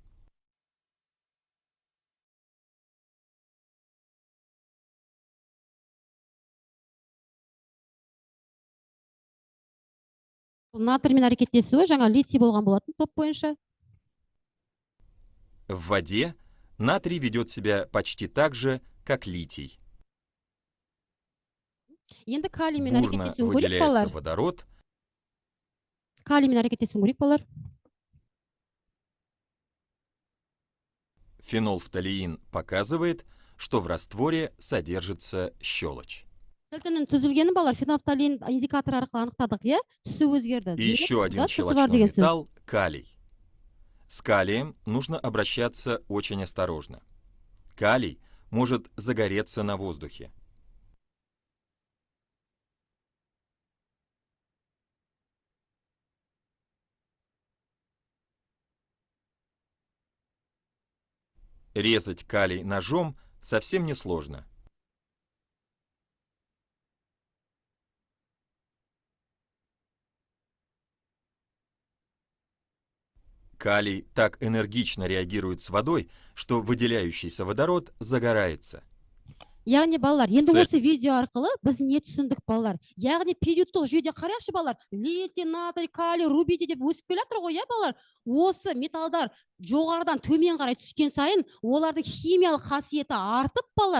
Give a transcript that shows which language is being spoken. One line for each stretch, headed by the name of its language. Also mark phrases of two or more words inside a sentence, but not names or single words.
Kazakh: Натриймен әрекеттесуі жаңа литий болған болатын топ бойынша.
Russian: В воде натрий ведет себя почти так же, как литий.
Kazakh: Енді калиймен
Russian: Бурно
Kazakh: әрекеттесуін көрейік
Russian: выделяется
Kazakh: балалар.
Russian: водород.
Kazakh: Калиймен әрекеттесуін көрейік балалар.
Russian: Фенолфталеин показывает, что в растворе содержится щелочь.
Kazakh: Сілтінің түзілгені балалар фенолфталеин индикатор арқылы анықтадық, иә? Түсі өзгерді.
Russian: И еще один щелочной металл – калий. С калием нужно обращаться очень осторожно. Калий может загореться на воздухе. Резать калий ножом совсем несложно. Калий так энергично реагирует с водой, что выделяющийся водород загорается.
Kazakh: Яғни балалар, енді
Russian: Цель.
Kazakh: осы видео арқылы біз не түсіндік балалар? Яғни периодтық жүйеде қарайықшы балалар. Литий, натрий, калий, рубидий деп өсіп келе жатыр ғой, иә балалар? Осы металдар жоғарыдан төмен қарай түскен сайын олардың химиялық қасиеті артып балалар.